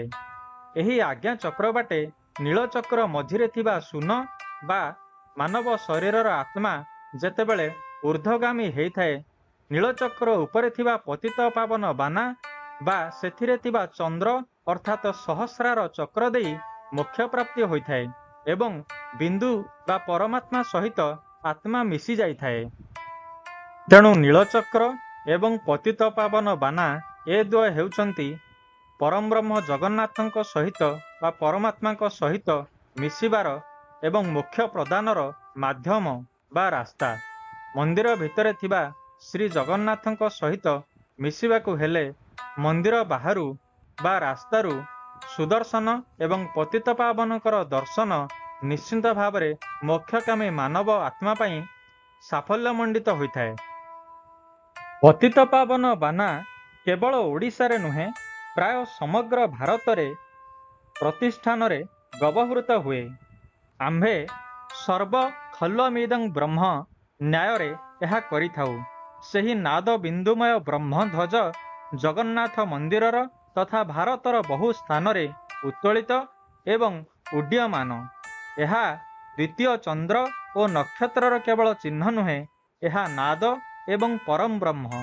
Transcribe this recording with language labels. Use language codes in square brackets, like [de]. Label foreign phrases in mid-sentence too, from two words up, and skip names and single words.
[or] ଏହି ଆଜ୍ଞାଚକ୍ର ବାଟେ ନୀଳଚକ୍ର ମଝିରେ ଥିବା ଶୂନ୍ୟ ବା ମାନବ ଶରୀରର ଆତ୍ମା ଯେତେବେଳେ ଊର୍ଦ୍ଧ୍ୱଗାମୀ ହୋଇଥାଏ, ନୀଳଚକ୍ର ଉପରେ ଥିବା ପତିତ ପାବନ ବାନା ବା ସେଥିରେ ଥିବା ଚନ୍ଦ୍ର ଅର୍ଥାତ ସହସ୍ରାର ଚକ୍ର ଦେଇ ମୋକ୍ଷ ପ୍ରାପ୍ତି ହୋଇଥାଏ ଏବଂ ବିନ୍ଦୁ ବା ପରମାତ୍ମା ସହିତ ଆତ୍ମା ମିଶି ଯାଇଥାଏ। ତେଣୁ ନୀଳଚକ୍ର ଏବଂ ପତିତ ପାବନ ବାନା ଏ ଦ୍ୱୟ ହେଉଛନ୍ତି ପରମ ବ୍ରହ୍ମ ଜଗନ୍ନାଥଙ୍କ ସହିତ ବା ପରମାତ୍ମା ସହିତ ମିଶିବାର ଏବଂ ମୋକ୍ଷ ପ୍ରଦାନର ମାଧ୍ୟମ ବା ରାସ୍ତା। ମନ୍ଦିର ଭିତରେ ଥିବା ଶ୍ରୀ ଜଗନ୍ନାଥଙ୍କ ସହିତ ମିଶିବାକୁ ହେଲେ ମନ୍ଦିର ବାହାରୁ ବା ରାସ୍ତାରୁ ସୁଦର୍ଶନ ଏବଂ ପତିତ ପାବନଙ୍କର ଦର୍ଶନ ନିଶ୍ଚିନ୍ତ ଭାବରେ ମୋକ୍ଷକାମୀ ମାନବ ଆତ୍ମା ପାଇଁ ସାଫଲ୍ୟ ମଣ୍ଡିତ ହୋଇଥାଏ। ପତିତ ପାବନ ବାନା କେବଳ ଓଡ଼ିଶା ରେ ନୁହେଁ, ପ୍ରାୟ ସମଗ୍ର ଭାରତ ରେ ପ୍ରତିଷ୍ଠାନ ରେ ବ୍ୟବହୃତ ହୁଏ। ଆମ୍ଭେ [sa] सर्व खल्वमिदं ब्रह्म [or] ନ୍ୟାୟ ରେ ଏହା କରିଥାଉ। ସେହି ନାଦ ବିନ୍ଦୁମୟ ବ୍ରହ୍ମ ଧ୍ୱଜ ଜଗନ୍ନାଥ ମନ୍ଦିରର ତଥା ଭାରତର ବହୁ ସ୍ଥାନ ରେ ଉତ୍ତୋଳିତ ଏବଂ ଉଡ୍ଡୟମାନ। ଏହା ଦ୍ୱିତୀୟ ଚନ୍ଦ୍ର ଓ ନକ୍ଷତ୍ରର କେବଳ ଚିହ୍ନ ନୁହେଁ, ଏହା ନାଦ ଏବଂ ପରମ ବ୍ରହ୍ମ।